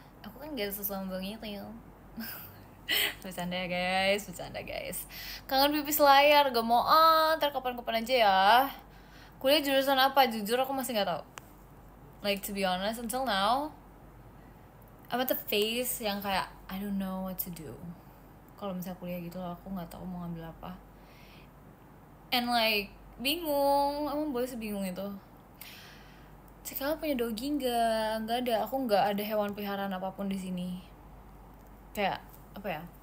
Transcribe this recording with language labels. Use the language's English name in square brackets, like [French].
[Indonesian] Aku kan gak sesuatu itu ya. Bercanda guys. Kangen pipis layar, gak mau ntar kapan-kapan aja ya. Kuliah jurusan apa? Jujur aku masih nggak tahu. [English] Like to be honest, until now I'm at the phase yang kayak I don't know what to do. [Indonesian] Kalau misalnya kuliah gitu loh, aku nggak tahu mau ngambil apa. And like bingung, emang boleh sebingung itu? Cikal punya dogi nggak ada. Aku nggak ada hewan peliharaan apapun di sini. Kayak apa ya?